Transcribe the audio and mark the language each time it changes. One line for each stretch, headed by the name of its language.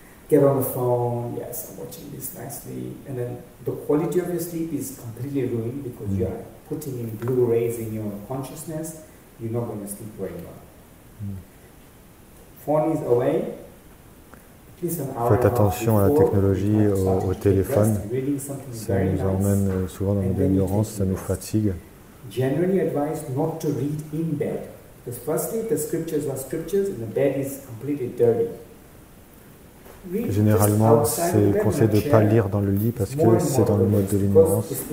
English: Get on the phone, yes, I'm watching this nicely, and then the quality of your sleep is completely ruined because you are putting in blue rays in your consciousness, you're not going to sleep very well. Phone is away.
French: Faites attention à la technologie, au téléphone. Ça nous emmène souvent dans l'ignorance, ça nous fatigue.
English: Generally advised not to read in bed. Because firstly, the scriptures are scriptures and the bed is completely dirty.
French: Généralement, c'est conseillé de ne pas lire dans le lit parce que c'est dans le mode de l'ignorance.